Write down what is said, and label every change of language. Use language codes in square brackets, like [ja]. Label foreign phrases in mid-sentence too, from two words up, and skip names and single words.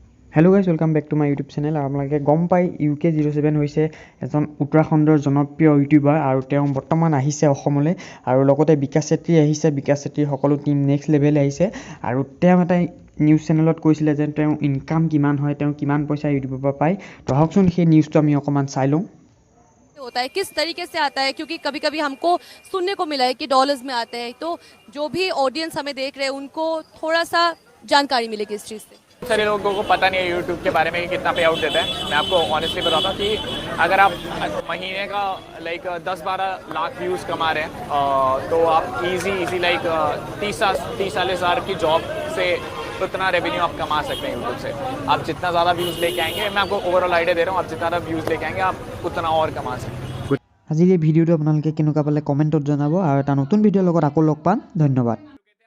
[en] hello guys welcome back to my YouTube channel. [as] আপোনালোকে গম পাই UK07 হৈছে এজন উত্তৰাখণ্ডৰ জনপ্ৰিয় ইউটিউবাৰ আৰু তেওঁ বৰ্তমান আহিছে অসমলৈ আৰু লগতে বিকাশ চেত্ৰী আহিছে। বিকাশ চেত্ৰীৰ সকলো টিম [en] next level [as] আহিছে আৰু তেওঁ এটা [en] news channel [as] কৈছিলে যে তেওঁ ইনকাম কিমান হয়, তেওঁ কিমান পইচা ইউটিউবৰ পৰা পায়। তো আহকচোন সেই নিউজটো আমি অকমান চাই লওঁ। [hi] होता है किस तरीके से आता है, क्योंकि कभी कभी हमको सुनने को मिला है कि डॉलर्स में आते हैं, तो जो भी ऑडियंस हमें देख रहे हैं उनको थोड़ा सा जानकारी मिलेगी इस चीज़ से। सारे लोगों को पता नहीं है यूट्यूब के बारे में कि कितना [en] pay out [hi] देता है। मैं आपको ऑनेस्टली बताता हूँ कि अगर आप महीने का लाइक 10-12 लाख व्यूज़ कमा रहे हैं तो आप [en] easy like [hi] 30-40 हज़ार की जॉब से उतना रेवेन्यू आप कमा सकते हैं यूट्यूब से। आप जितना ज़्यादा व्यूज़ लेके आएंगे, मैं आपको [en] overall idea [hi] दे रहा हूँ, आप जितना ज़्यादा व्यूज़ लेके आएंगे आप उतना और कमा सकते हैं। [as] আজিৰ এই ভিডিঅ'টো আপোনালোকে কেনেকুৱা পালে কমেণ্টত জনাব আৰু এটা নতুন ভিডিঅ'ৰ লগত আকৌ লগ পাম। ধন্যবাদ।